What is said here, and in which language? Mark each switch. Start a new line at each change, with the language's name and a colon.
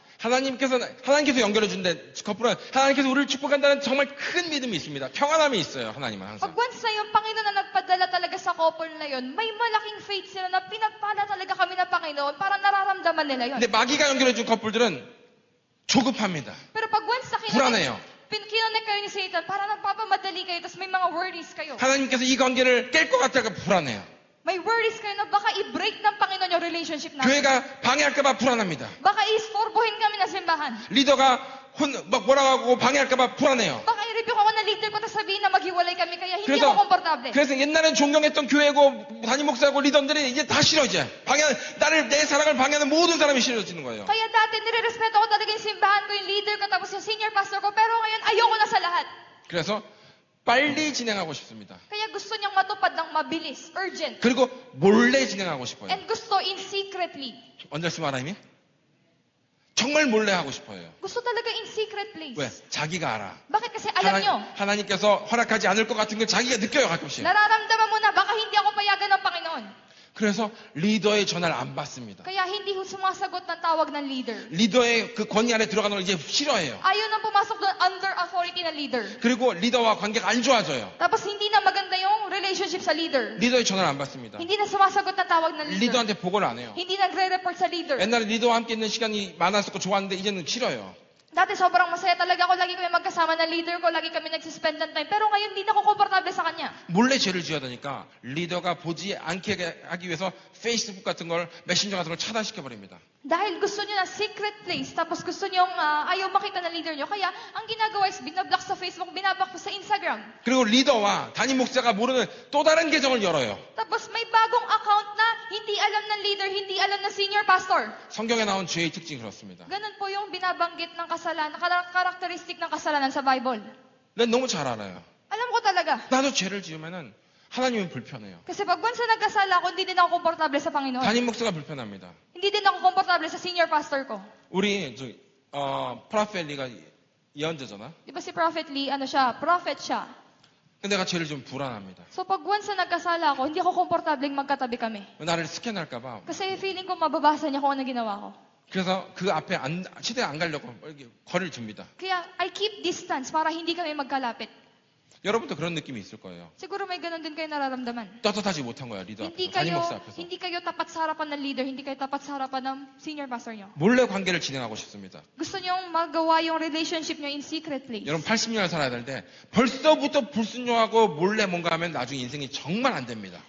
Korean: 하나님께서 연결해 준데 커플은 하나님께서 우리를 축복한다는 정말 큰 믿음이 있습니다. 평안함이 있어요. 하나님은 항상.
Filipino: Pag once na yung Panginoon na nagpadala talaga sa couple na yun, may malaking faith sila na pinagpala talaga kami ng Panginoon para nararamdaman nila yun.
Korean: 근데 마귀가 연결해 준 커플들은 조급합니다.
Filipino: Pero pag once na
Korean: 불안해요.
Filipino: kinonect kayo ni Satan, para nagpapamadali kayo, tapos may mga worries kayo.
Korean: 하나님께서 이 관계를 깰 것 같다가 불안해요.
Filipino: May worries kayo na baka i-break ng Panginoon yung relationship natin.
Korean: 교회가 방해할까봐 불안합니다.
Filipino: Baka istorbohin kami ng simbahan.
Korean: 리더가 막 뭐라고 하고 방해할까봐 불안해요.
Filipino: Baka i-review ako ng leader ko tapos sabihin na maghiwalay kami kaya hindi ako komportable.
Korean: 그래서 옛날엔 존경했던 교회고 담임 목사고 리더들이 이제 다 싫어 이제. 내 사랑을 방해하는 모든 사람이 싫어지는 거예요.
Filipino: Kaya dati nire-respeto ko talaga yung simbahan ko, yung leader ko, tapos yung senior pastor ko, pero ngayon ayoko na sa lahat.
Korean: 그래서 빨리 진행하고 싶습니다.
Filipino: Kaya gusto niyang matupad ng mabilis, urgent.
Korean: 그리고 몰래 진행하고 싶어요.
Filipino: And gusto in secretly.
Korean: 언제쯤 하나님이? 정말 몰래 하고 싶어요.
Filipino: Gusto talaga in secret place.
Korean: 왜? 자기가 알아.
Filipino: Bakit? Kasi alam niyo,
Korean: 하나님께서 허락하지 않을 것 같은 걸 자기가 느껴요 가끔씩.
Filipino: nararamdaman mo na baka hindi ako payagan ng Panginoon.
Korean: 그래서 리더의 전화를 안 받습니다.
Filipino: Kaya hindi ho sumasagot ng tawag ng leader.
Korean: 리더의 그 권위 안에 들어가는 걸 이제 싫어해요.
Filipino: Ayaw nang pumasok doon under authority ng leader.
Korean: 그리고 리더와 관계가 안 좋아져요.
Filipino: Tapos hindi na maganda yung relationship sa leader.
Korean: 리더의 전화를 안 받습니다.
Filipino: Hindi na sumasagot ng tawag ng leader.
Korean: 리더한테 보고를 안 해요.
Filipino: Hindi nagre-report sa leader.
Korean: 옛날에 리더와 함께 있는 시간이 많았었고 좋았는데 이제는 싫어요.
Filipino: Dati sobrang masaya talaga ako. Lagi kami magkasama ng leader ko. Lagi kami nagsispend ng time. Pero ngayon, hindi na ako komportable sa kanya.
Korean: 몰래 죄를 지어야 되니까 리더가 보지 않게 하기 위해서 페이스북 같은 걸 메신저 같은 걸 차단시켜 버립니다.
Filipino: Dahil gusto niyo na secret place, tapos gusto niyo ayaw makita ng leader niyo. Kaya, ang ginagawa is binablock sa Facebook, binablock sa Instagram.
Korean: 그리고 리더와 담임 목사가 모르는 또 다른 계정을 열어요.
Filipino: Tapos may bagong account na hindi alam ng leader, hindi alam ng senior pastor.
Korean: 성경에 나온 죄의 특징이 그렇습니다.
Filipino: Ganun po yung binabanggit ng kasalanan, karakteristik ng kasalanan sa Bible.
Korean: 난 너무 잘 알아요.
Filipino: Alam ko talaga.
Korean: 나도 죄를 지으면은 하나님은 불편해요.
Filipino: Kasi pag once na nagkasala ako, hindi din ako komportable sa Panginoon.
Korean: 담임 목사가 불편합니다.
Filipino: Hindi din ako komportable sa senior pastor ko.
Korean: 우리 프라펠리가 예언자잖아.
Filipino: Di ba si Prophet Lee, prophet siya.
Korean: 근데 내가 죄를 좀 불안합니다.
Filipino: So pag once na nagkasala ako, hindi ako komportable magkatabi kami.
Korean: 나를 스캔할까봐.
Filipino: Kasi feeling ko mababasa niya kung ano ginawa ko.
Korean: 그래서 그 앞에 시대에 안 가려고 이렇게 거리를 둡니다.
Filipino: Kaya
English: I keep distance
Filipino: para hindi kami magkalapit.
Korean: 여러분도 그런 느낌이 있을 거예요.
Filipino: Siguro may ganun din kayo nararamdaman.
Korean: 떳떳하지 못한 거야 리더
Filipino: Hindi
Korean: 앞에서, 담임
Filipino: kayo,
Korean: 목사 앞에서.
Filipino: hindi kayo tapat sa harapan ng leader, hindi kayo tapat sa harapan ng senior pastor niyo.
Korean: 몰래 관계를 진행하고 싶습니다.
Filipino: Gusto niyong magawa yung relationship niyo in secret place.
Korean: 여러분 80년을 살아야 되는데 벌써부터 불순종하고 몰래 뭔가 하면 나중에 인생이 정말 안 됩니다.